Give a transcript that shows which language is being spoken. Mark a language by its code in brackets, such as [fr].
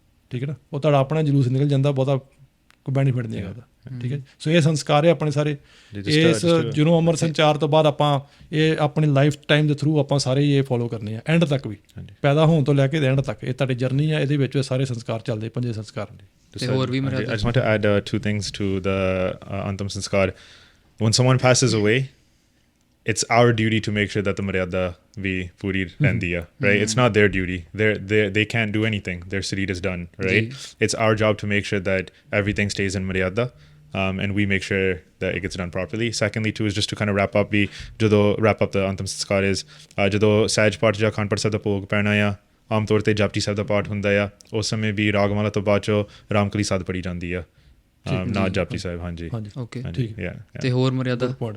[pa] ਠੀਕ ਹੈ ਨਾ, ਉਹ ਤੁਹਾਡਾ ਆਪਣਾ ਜਲੂਸ ਨਿਕਲ ਜਾਂਦਾ, ਬਹੁਤਾ ਕੋਈ ਬੈਨੀਫਿਟ ਨਹੀਂ ਹੈਗਾ ਉਹਦਾ। ਠੀਕ ਹੈ, ਸੋ ਇਹ ਸੰਸਕਾਰ ਹੈ ਆਪਣੇ ਸਾਰੇ। ਇਸ ਜਦੋਂ ਅਮਰ ਸੰਚਾਰ ਤੋਂ ਬਾਅਦ ਆਪਾਂ ਇਹ ਆਪਣੀ ਲਾਈਫ ਟਾਈਮ ਦੇ ਥਰੂ ਆਪਾਂ ਸਾਰੇ ਇਹ ਫੋਲੋ ਕਰਨੇ ਆ, ਐਂਡ ਤੱਕ ਵੀ, ਪੈਦਾ ਹੋਣ ਤੋਂ ਲੈ ਕੇ ਐਂਡ ਤੱਕ। ਇਹ ਤੁਹਾਡੀ ਜਰਨੀ ਆ, ਇਹਦੇ ਵਿੱਚ ਸਾਰੇ ਸੰਸਕਾਰ ਚੱਲਦੇ, 5 ਸੰਸਕਾਰ। ਤੇ ਹੋਰ ਵੀ [en] I just want to add 2 things to the Antam Sanskar. When someone passes away, it's our duty to make sure that the maryada [pa] we puri rendi hai, [en] right? It's not their duty. They can't do anything. Their sareer is done, right? It's our job to make sure that everything stays in maryada, and we make sure that it gets done properly. Secondly, too, is just to kind of wrap up the Antam Sanskar is [pa] jado Sahaj Path ja Khan Prasad da Bhog paina ya, ਆਮ ਤੌਰ 'ਤੇ ਜਪਜੀ ਸਾਹਿਬ ਦਾ ਪਾਠ ਹੁੰਦਾ ਆ, ਉਸ ਸਮੇਂ ਵੀ ਰਾਗਮਾਲਾ ਤੋਂ ਬਾਅਦ 'ਚੋਂ ਰਾਮਕਲੀ ਸਾਧ ਪੜ੍ਹੀ ਜਾਂਦੀ ਆ, ਨਾ ਜਪਜੀ ਸਾਹਿਬ। ਹਾਂਜੀ ਓਕੇ, ਠੀਕ ਹੈ। ਤੇ ਹੋਰ ਮਰਿਆਦਾ